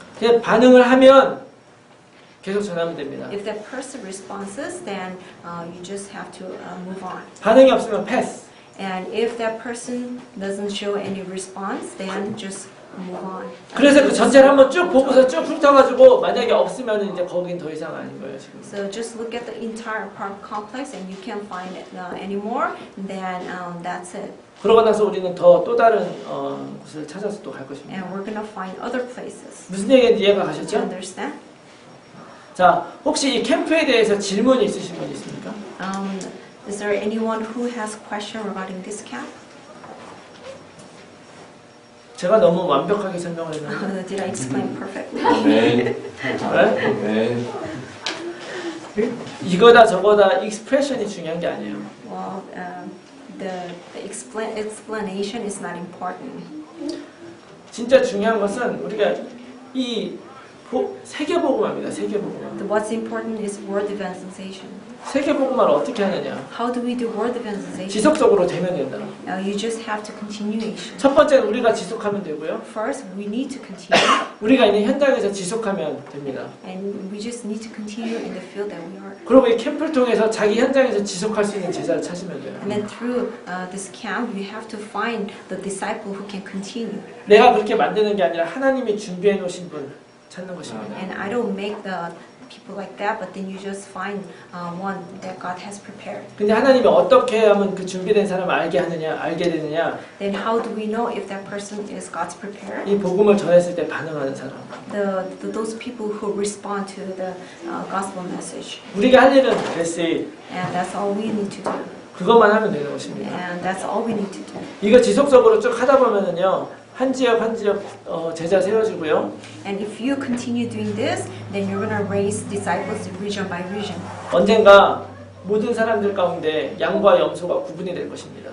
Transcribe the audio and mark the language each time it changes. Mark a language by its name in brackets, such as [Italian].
[Korean] 그냥 반응을 하면 계속 전하면 됩니다. [English] If that person responds, then you just have to move on. [Korean] 반응이 없으면 패스. [English] And if that person doesn't show any response, then just move on. [Korean] 그래서 그 전체를 한번 쭉 보고서 쭉 훑어가지고 만약에 없으면 이제 거긴 더 이상 아닌 거예요 지금. [English] So just look at the entire park complex, and you can't find it anymore. Then that's it. [Korean] 그러고 나서 우리는 또 다른 곳을 찾아서 또 갈 것입니다. [English] And we're gonna find other places. [Korean] 무슨 얘기인지 이해가 [English] Do you [Korean] 가셨죠? [English] understand? [Korean] 자, 혹시 이 캠프에 대해서 질문이 있으신 분 있습니까? [English] Is there anyone who has question regarding this camp? [Korean] 제가 너무 완벽하게 설명을 했는데. [English] Did I explain perfectly? [Korean] 네. 네? 네. 이거다 저거다 익스프레션이 중요한 게 아니에요. [English] Well, the explanation is not important. [Korean] 진짜 중요한 것은 우리가 이 세계복음화입니다. 세계복음화. [English] What's important is word evangelization. [Korean] 세계복음화를 어떻게 하느냐? [English] How do we do word evangelization? [Korean] 지속적으로 되면 된다. [English] You just have to continuation. [Korean] 첫 번째는 우리가 지속하면 되고요. [English] First, we need to continue, [Korean] 우리가 있는 현장에서 지속하면 됩니다. [English] and we just need to continue in the field that we are. [Korean] 그리고 이 캠프를 통해서 자기 현장에서 지속할 수 있는 제자를 찾으면 돼요. [English] And then through this camp, you have to find the disciple who can continue. [Korean] 내가 그렇게 만드는 게 아니라 하나님이 준비해 놓으신 분 찾는 것입니다. [English] And I don't make the people like that, but then you just find one that God has prepared. [Korean] 근데 하나님이 어떻게 하면 그 준비된 사람을 알게 되느냐? [English] Then how do we know if that person is God's prepared? [Korean] 이 복음을 전했을 때 반응하는 사람. [English] Those people who respond to the gospel message. [Korean] 우리가 할 일은 글쎄 [English] And that's all we need to do. [Korean] 그것만 하면 되는 것입니다. [English] And that's all we need to do. [Korean] 이거 지속적으로 쭉 하다 보면은요. 한 지역 제자 세워주고요. [English] And if you continue doing this, then you're gonna raise disciples region by region. [Korean] 언젠가 모든 사람들 가운데 양과 염소가 구분이 될 것입니다.